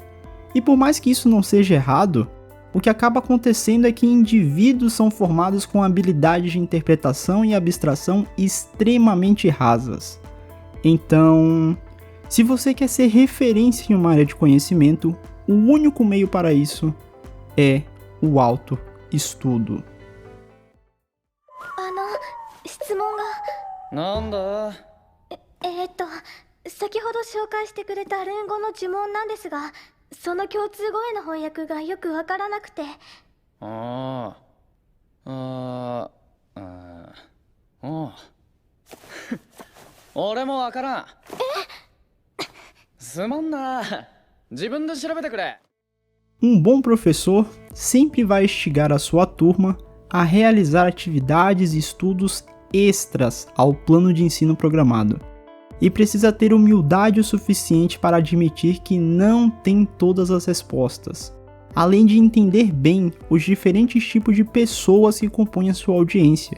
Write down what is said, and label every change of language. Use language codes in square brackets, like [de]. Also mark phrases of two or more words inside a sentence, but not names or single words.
[pt] E por mais que isso não seja errado, o que acaba acontecendo é que indivíduos são formados com habilidades de interpretação e abstração extremamente rasas. Então, se você quer ser referência em uma área de conhecimento, o único meio para isso é o autoestudo. [ja] 質問が。なんだ。先ほど紹介してくれた連語の呪文なんですが、その共通語への翻訳がよくわからなくて。ああ。俺もわからん。すまんな。自分で調べてくれ。 [pt] Bom professor sempre vai instigar a sua turma a realizar atividades e estudos extras ao plano de ensino programado. E precisa ter humildade o suficiente para admitir que não tem todas as respostas, além de entender bem os diferentes tipos de pessoas que compõem a sua audiência.